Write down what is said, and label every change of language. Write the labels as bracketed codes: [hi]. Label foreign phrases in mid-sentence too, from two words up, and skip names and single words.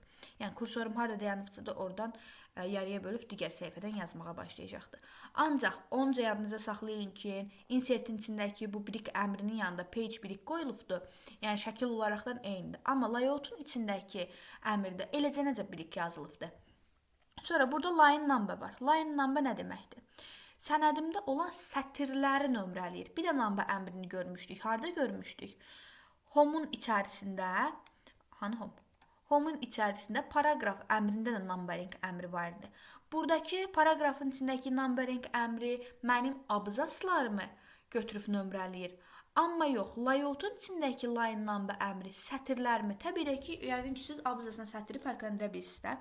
[az] Yəni kursorum harada dayanıbsa da oradan yarıya bölüb digər səhifədən yazmağa başlayacaqdır. Ancaq onca yadınıza saxlayın ki, insertin içindəki bu 1x əmrinin yanında page 1x qoyulubdur. Yəni şəkil olaraqdan eynidir. Amma layoutun içindəki əmrdə eləcə necə 1x yazılıbdır. Sonra burada [en] line number [az] var. [en] Line number [az] nə deməkdir? Sənədimdə olan sətirləri nömrələyir. Bir də number əmrini görmüşdük. Harada görmüşdük? Home'un içərisində, hani home? Home-un içərisində paragraf əmrində də numbering əmri var idi. Buradakı paragrafın içindəki numbering əmri mənim abzaslarımı götürüb nömrələyir. Amma yox, layoutun içindəki [en] line number [az] əmri sətirlərimi, təbii ki, yəqin ki, siz abzasına sətiri fərqləndirə bilirsiniz də.